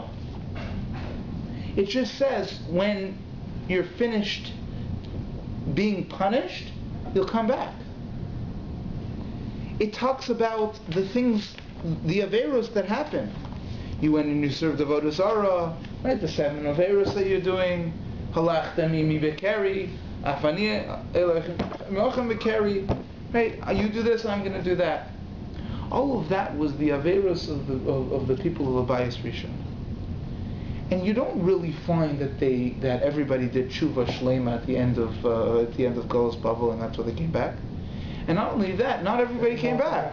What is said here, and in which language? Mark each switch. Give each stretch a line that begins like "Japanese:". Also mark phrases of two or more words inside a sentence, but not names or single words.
English: It just says when you're finished being punished, you'll come back. It talks about the things, the averos that happen. You went and you served
Hebrew: עבודה זרה,
English: right? The 7 averos that you're doing.
Hebrew: הלכת עמי בקרי, אף אני עמכם בקרי.
English: Right? You do this, I'm going to do that. All of that was the averos of the people of the
Hebrew: בית ראשון.
English: And you don't really find that everybody did
Hebrew: תשובה שלמה
English: at the end of
Hebrew: גלות בבל,
English: and that's why they came back. And not only that, not everybody came back.